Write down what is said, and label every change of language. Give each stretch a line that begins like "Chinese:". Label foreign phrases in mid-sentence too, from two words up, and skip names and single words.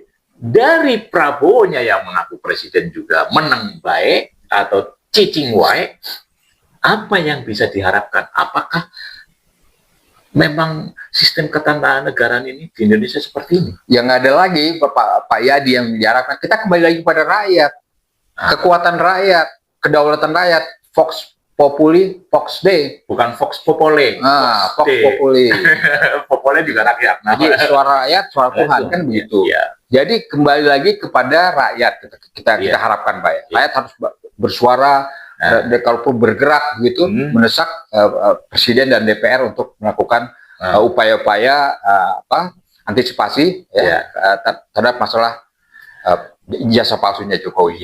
Indonesian: Dari Prabowo-nya yang mengaku presiden juga menang baik atau
Sundanese: cicing wae,
Indonesian: apa yang bisa diharapkan? Apakah memang sistem ketatanegaraan ini di Indonesia seperti ini? Yang ada lagi Pak Yadi yang diharapkan, kita kembali lagi pada rakyat, kekuatan rakyat, kedaulatan rakyat,
Latin: Vox Populi, Vox Dei, bukan Vox Populi. Vox Populi.
Indonesian: Populi juga rakyat. Jadi suara rakyat, suara Tuhan kan begitu. Jadi kembali lagi kepada rakyat kita harapkan Pak ya. Rakyat harus bersuara, kalaupun bergerak gitu, mendesak Presiden dan DPR untuk melakukan upaya-upaya antisipasi terhadap masalah ijazah palsunya Jokowi.